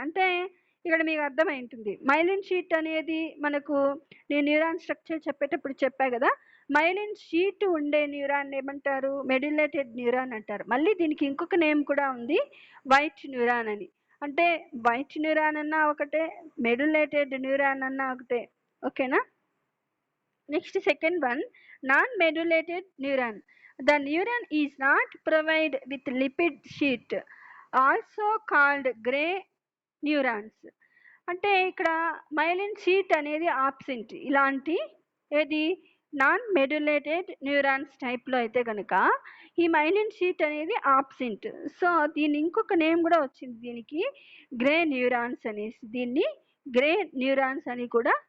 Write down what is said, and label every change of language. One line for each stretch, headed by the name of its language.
Telugu: అంటే ఇక్కడ మీకు అర్థమై ఉంటుంది, మైలిన్ షీట్ అనేది మనకు నేను న్యూరాన్ స్ట్రక్చర్ చెప్పేటప్పుడు చెప్పా కదా, మైలిన్ షీట్ ఉండే న్యూరాన్ ఏమంటారు, మెడ్యులేటెడ్ న్యూరాన్ అంటారు. మళ్ళీ దీనికి ఇంకొక నేమ్ కూడా ఉంది, వైట్ న్యూరాన్ అని. అంటే వైట్ న్యూరాన్ అన్నా ఒకటే, మెడ్యులేటెడ్ న్యూరాన్ అన్నా ఒకటే. ఓకేనా. Next second one, non మెడ్యులేటెడ్ neuron.
English: The neuron is not provided with lipid sheet, also called gray neurons.
Telugu: అంటే ఇక్కడ మైలిన్ షీట్ అనేది ఆబ్సెంట్. ఇలాంటి ఏది నాన్ మెడ్యులేటెడ్ న్యూరాన్స్ టైప్లో అయితే కనుక ఈ మైలిన్ షీట్ అనేది ఆబ్సెంట్. సో దీని ఇంకొక నేమ్ కూడా వచ్చింది దీనికి, గ్రే న్యూరాన్స్ అనేసి. దీన్ని గ్రే న్యూరాన్స్ అని కూడా